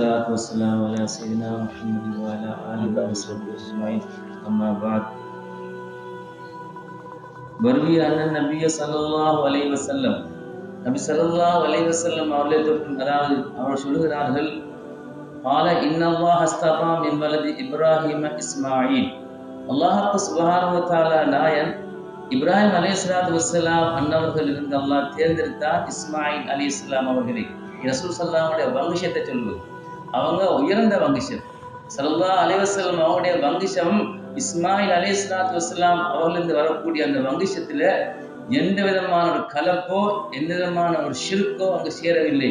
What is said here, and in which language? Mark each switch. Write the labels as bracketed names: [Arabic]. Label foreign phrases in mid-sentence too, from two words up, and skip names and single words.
[Arabic] والسلام على سيدنا محمد وعلى آله وصحبه أجمعين أما بعد وروي أن النبي صلى الله عليه وسلم النبي صلى الله عليه وسلم [Tamil] அவர்களை தொட்டு அதாவது அவர் சொல்கிறார்கள் [Arabic] قال إن الله اصطفى من ولد إبراهيم إسماعيل الله سبحانه وتعالى [Tamil] நாயன் இப்ராஹிம் [Arabic] عليه الصلاة والسلام [Tamil] அன்னவர்களிலிருந்து அல்லாஹ் தேர்ந்தெடுத்தார் இஸ்மாயில் அலைஹிஸ்ஸலாம் அவர்களை. ரசூல் [Arabic] صلى الله عليه [Tamil] வங்கஷத்தை சொல்வது அவங்க உயர்ந்த வங்கிஷம். [Arabic] صلى الله عليه وسلم [Tamil] அவருடைய வங்கிஷம் இஸ்மாயில் [Arabic] عليه الصلاة والسلام [Tamil] அவர்களிருந்து வரக்கூடிய அந்த வங்கிஷத்துல எந்த விதமான ஒரு கலப்போ எந்த விதமான ஒரு ஷிர்கோ அங்கு சேரவில்லை.